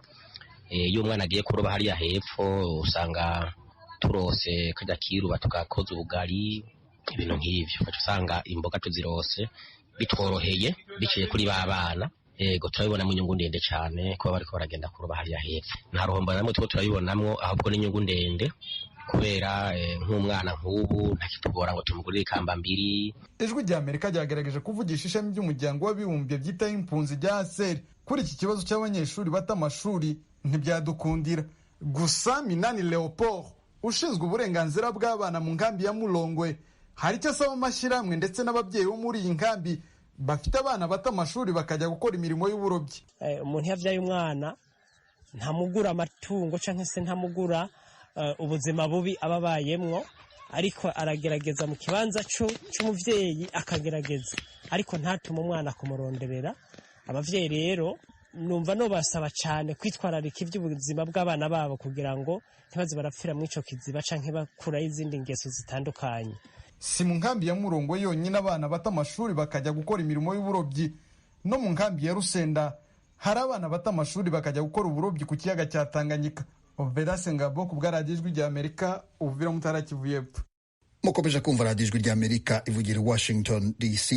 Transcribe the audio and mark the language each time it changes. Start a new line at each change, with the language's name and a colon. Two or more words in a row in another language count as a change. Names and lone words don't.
Rundi: Iyo umwana agiye kuroba hariya hepfo usanga turose kajya kiruba tugakoza ubugari, ibintu nk'ivyo ukaca usanga imboga tuzirose bitworoheye biciye kuri ba bana. Ego turabibonamo inyungu ndende cyane kuba bariko baragenda kuroba hariya hepfo. Nta ruhombo namwe two turabibonamwo, ahubwo n'inyungu ndende, kubera nk'umwana nk'ubu ntakitugora ngo tumugurire ikamba mbiri.
Kinyarwanda: Ijwi rya Amerika ryagerageje kuvugisha ishami ry'umuryango w'abibumbye byitaho impunzi rya ASER kuri iki kibazo cy'abanyeshuri bata amashuri ntibyadukundira. Gusa Minani Leopold ushinzwe uburenganzira bw'abana mu nkambi ya Murongwe hari icyo asaba amashyirahamwe ndetse n'ababyeyi bo muri iyi nkambi bafite abana bata amashuri bakajya gukora imirimo y'uburobyi.
Rundi: Umuntu yavyaye umwana ntamugura amatungo canke se ntamugura ubuzima bubi ababayemwo, ariko aragerageza mu kibanza cy'umuvyeyi akagerageza, ariko ntatuma umwana kumuronderera. Abavyeyi rero numva no basaba cyane kwitwararika iby'ubuzima bw'abana babo kugira ngo ntibaze barapfira mu ico kiziba canke bakura izindi ngeso zitandukanye.
Kinyarwanda: Si mu nkambi ya Murongwe yonyine abana bata amashuri bakajya gukora imirimo y'uburobyi, no mu nkambi ya Rusenda hari abana bata amashuri bakajya gukora uburobyi ku kiyaga cya Tanganyika. Oberase Ngabo ku bwa radiyo Ijwi rya Amerika, Uvira mu Ntara Kivu y'Epfo. Mukomeje kumva radiyo Ijwi rya Amerika ivugira Washington DC.